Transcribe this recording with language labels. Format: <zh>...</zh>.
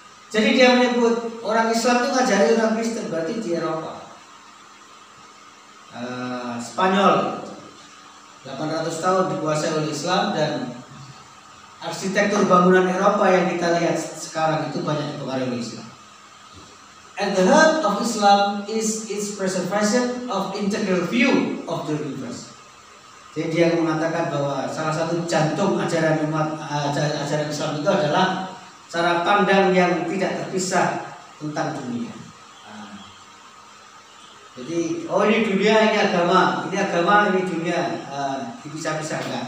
<id>Jadi dia menyebut orang Islam itu ngajari orang Kristen, berarti di Eropa. Spanyol 800 tahun dikuasai oleh Islam, dan arsitektur bangunan Eropa yang kita lihat sekarang itu banyak dipengaruhi oleh Islam.</id> <en>At the heart of Islam is its preservation of integral view of the universe.</en> <id>Jadi dia mengatakan bahwa salah satu jantung ajaran Islam itu adalah cara pandang yang tidak terpisah tentang dunia. Jadi, ini dunia, ini agama, ini dunia, dipisah-pisah enggak.</id>